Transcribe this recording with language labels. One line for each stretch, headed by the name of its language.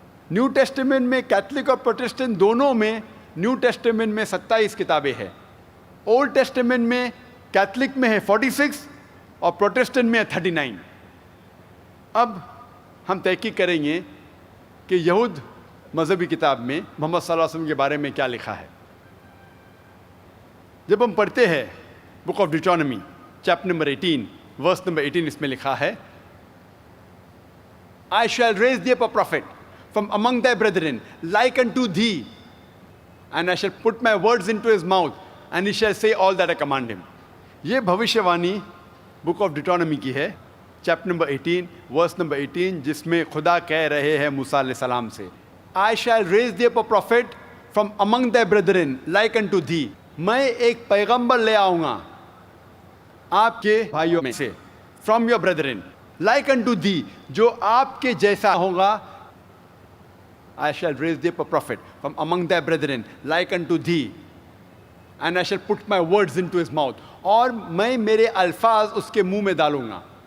Urdu: New testament میں Catholic اور Protestant دونوں میں نیو ٹیسٹمنٹ میں 27 کتابیں ہیں. اولڈ ٹیسٹمنٹ میں کیتھلک میں ہے 46 اور پروٹسٹنٹ میں ہے 39. اب ہم تحقیق کریں گے کہ یہود مذہبی کتاب میں محمد صلی اللہ علیہ وسلم کے بارے میں کیا لکھا ہے. جب ہم پڑھتے ہیں book of ڈیٹرانومی chapter number 18 verse number 18 اس میں لکھا ہے
English: I shall raise thee up a prophet from among thy brethren like unto thee, and I shall put my words into his mouth, and he shall say all that I command him.
Urdu: یہ بھوشیوانی book of ڈیٹرانومی کی ہے chapter number 18 verse number 18 جس میں خدا کہہ رہے ہیں موسیٰ علیہ السلام سے
English: I shall raise thee up a prophet from among thy brethren like unto thee.
Urdu: میں ایک پیغمبر لے آؤں گا آپ کے بھائیوں میں سے
English: from your brethren like unto thee
Urdu: جو آپ کے جیسا ہوگا.
English: I shall raise thee up a prophet from among thy brethren like unto thee, and I shall put my words into his mouth.
Urdu: اور میں میرے الفاظ اس کے منہ میں ڈالوں گا.